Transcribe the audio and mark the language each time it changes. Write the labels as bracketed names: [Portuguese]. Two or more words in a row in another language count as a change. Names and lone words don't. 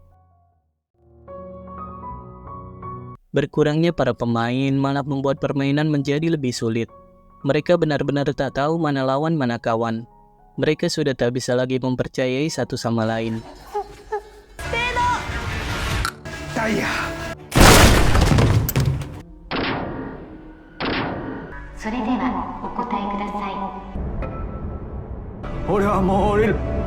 [Indonesian] Berkurangnya para pemain malah membuat permainan menjadi lebih sulit. Mereka benar-benar tak tahu mana lawan mana kawan. Mereka sudah tak bisa lagi mempercayai satu sama lain. Daya. [Japanese] それではお答えください。俺はもう降りる。